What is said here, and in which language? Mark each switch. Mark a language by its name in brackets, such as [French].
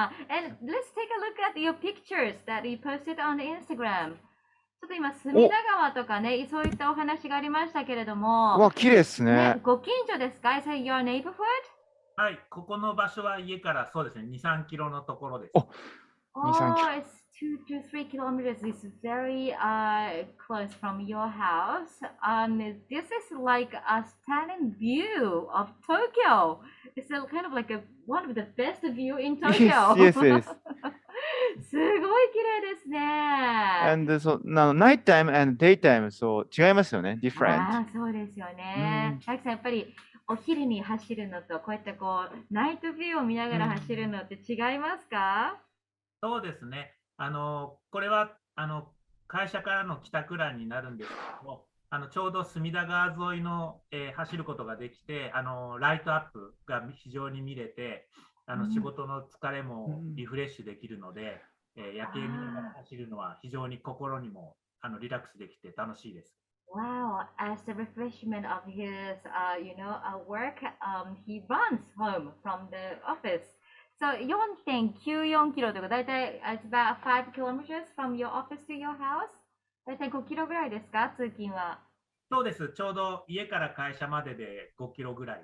[English] And let's take a look at your pictures that you posted on Instagram. [Japanese] ちょっと今、隅田川とかね、そういったお話がありましたけれども。わ、綺麗ですね。ご近所ですか？ [English] Is it your neighborhood? [Japanese] はい、ここの場所は家からそうですね、2、3キロのところです。 [English] Oh, it's 2 to 3 kilometers. It's very close from your house. This is like a stunning view of Tokyo. It's kind of like one of the best view in Tokyo. Yes. [Japanese] すごい綺麗ですね。 [English] And so now nighttime and daytime [Japanese] そう違いますよね。 [English] different. [Japanese] そうですよね。たくさんやっぱりお昼に走るのとこうやってこうナイトビューを見ながら走るのって違いますか？そうですね。これは会社からの帰宅ランになるんですけども、ちょうど隅田川沿いの、走ることができて、ライトアップが非常に見れて、仕事の疲れもリフレッシュできるので、夜景見ながら走るのは非常に心にもリラックスできて楽しいです。 [English] Wow, as the refreshment of his, work, he runs home from the office. So 4.94 [Japanese] キロというか、だいたい [English] it's about 5 kilometers from your office to your house. [Japanese] だいたい5キロぐらいですか、通勤は。そうです。ちょうど家から会社までで5キロぐらい。